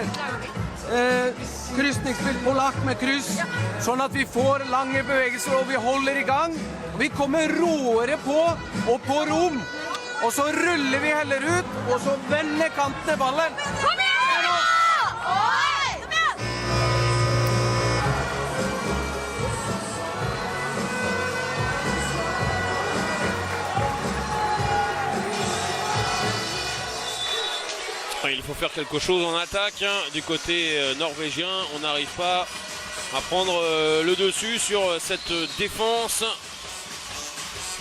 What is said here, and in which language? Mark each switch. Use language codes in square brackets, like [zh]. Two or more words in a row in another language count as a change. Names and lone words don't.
[no] Kryssningsspill polakk med kryss, sånn at vi får lange bevegelser og vi holder i gang. Vi kommer råere på og på rom. Og så ruller vi heller ut, og så vender kantene ballen. Kom igjen nå! Oi! Kom igjen! [fr] Il faut faire quelque chose en attaque du côté norvégien. On n'arrive pas à prendre le dessus sur cette défense.